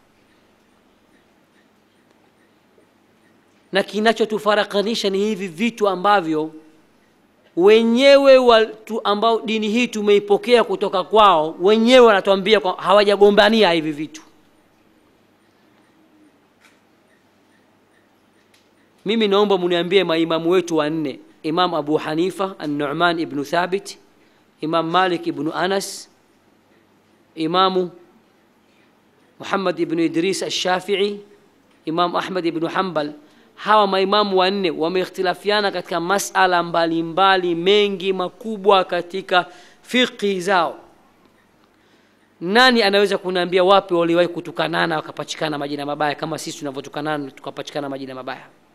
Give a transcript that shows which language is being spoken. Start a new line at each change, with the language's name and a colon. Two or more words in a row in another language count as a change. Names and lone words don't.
Swahili: Na kinachotufarakanisha ni hivi vitu ambavyo wenyewe watu ambao dini hii tumeipokea kutoka kwao, wenyewe wanatuambia hawajagombania hivi vitu. Mimi naomba mniambie maimamu wetu wanne: Imam Abu Hanifa An-Nu'man ibn Thabit, Imam Malik ibn Anas, Imam Muhammad ibn Idris Ash-Shafi'i, Imam Ahmad ibn Hanbal. Hawa maimamu wanne wameikhtilafiana katika masala mbalimbali mengi makubwa katika fiqhi zao. Nani anaweza kuniambia wapi waliwahi kutukanana wakapachikana majina mabaya kama sisi tunavyotukanana tukapachikana majina mabaya?